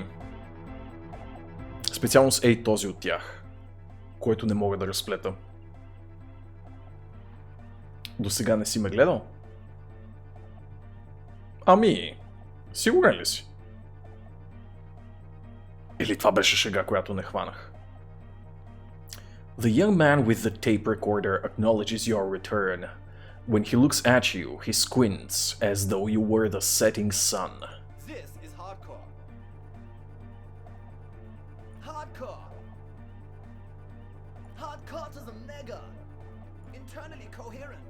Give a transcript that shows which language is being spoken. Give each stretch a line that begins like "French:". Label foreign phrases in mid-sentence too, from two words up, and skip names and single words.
Bulgarian: Специално с този от тях, който не мога да разплета. До сега не си ме гледал? Сигурен ли си? Или това беше шега, която не хванах?
English: The young man with the tape recorder acknowledges your return. When he looks at you, he squints as though you were the setting sun. This is hardcore. Hardcore. Hardcore to the mega. Internally coherent.